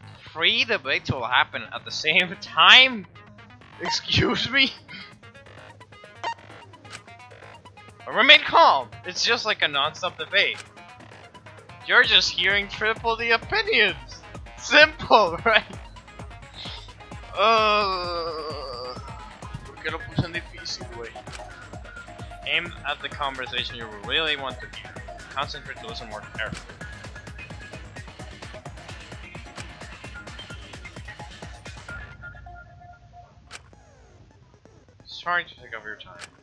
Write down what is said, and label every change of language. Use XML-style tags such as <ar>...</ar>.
<en>3 debates will happen at the same time? Excuse me? Remain calm. It's just like a non-stop debate. You're just hearing triple the opinions. Simple, right?</en> <es>¿Por qué lo puse en difícil, güey?</es> <en>Aim at the conversation you really want to hear. Concentrate to listen more carefully. Sorry to take up your time.</en>